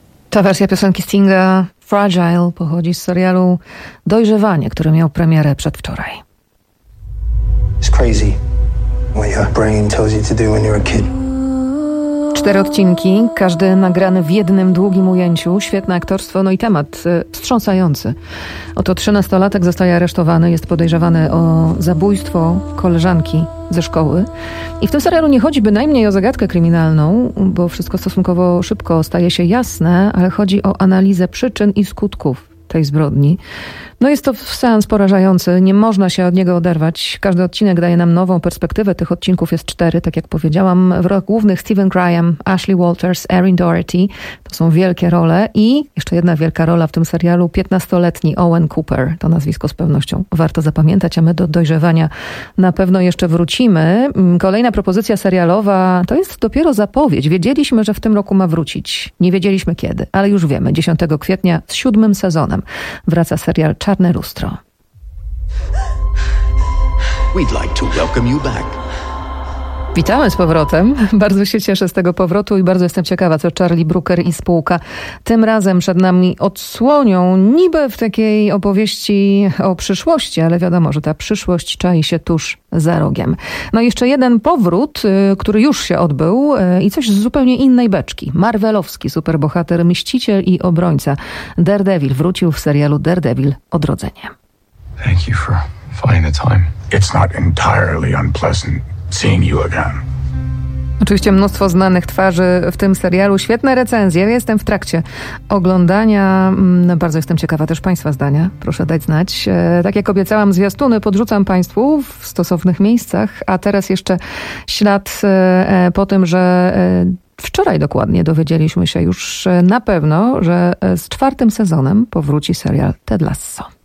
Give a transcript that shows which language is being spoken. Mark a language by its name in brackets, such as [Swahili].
[Polish] Ta wersja piosenki Stinga Fragile pochodzi z serialu Dojrzewanie, który miał premierę przedwczoraj. [English] It's crazy what your brain tells you to do when you're a kid. [Polish] 4 odcinki, każdy nagrany w jednym długim ujęciu. Świetne aktorstwo, no i temat wstrząsający. Oto 13-latek zostaje aresztowany, jest podejrzewany o zabójstwo koleżanki ze szkoły. I w tym serialu nie chodzi bynajmniej o zagadkę kryminalną, bo wszystko stosunkowo szybko staje się jasne, ale chodzi o analizę przyczyn i skutków tej zbrodni. No jest to seans porażający, nie można się od niego oderwać. Każdy odcinek daje nam nową perspektywę. Tych odcinków jest 4, tak jak powiedziałam. W rolach głównych Steven Graham, Ashley Walters, Erin Doherty. To są wielkie role i jeszcze jedna wielka rola w tym serialu, 15-letni Owen Cooper. To nazwisko z pewnością warto zapamiętać, a my do Dojrzewania na pewno jeszcze wrócimy. Kolejna propozycja serialowa to jest dopiero zapowiedź. Wiedzieliśmy, że w tym roku ma wrócić. Nie wiedzieliśmy kiedy, ale już wiemy. 10 kwietnia z 7 sezonem wraca serial Czarne lustro. [English] We'd like to welcome you back. [Polish] Witamy z powrotem. Bardzo się cieszę z tego powrotu i bardzo jestem ciekawa, co Charlie Brooker i spółka tym razem przed nami odsłonią, niby w takiej opowieści o przyszłości, ale wiadomo, że ta przyszłość czai się tuż za rogiem. No i jeszcze jeden powrót, który już się odbył i coś z zupełnie innej beczki. Marvelowski superbohater, mściciel i obrońca Daredevil wrócił w serialu Daredevil Odrodzenie. [English] Thank you for finding the time. It's not entirely unpleasant. Seeing you again. [Polish] Oczywiście mnóstwo znanych twarzy w tym serialu. Świetne recenzje. Jestem w trakcie oglądania. Bardzo jestem ciekawa też Państwa zdania. Proszę dać znać. Tak jak obiecałam, zwiastuny podrzucam Państwu w stosownych miejscach. A teraz jeszcze ślad po tym, że wczoraj dokładnie dowiedzieliśmy się już na pewno, że z 4 sezonem powróci serial Ted Lasso.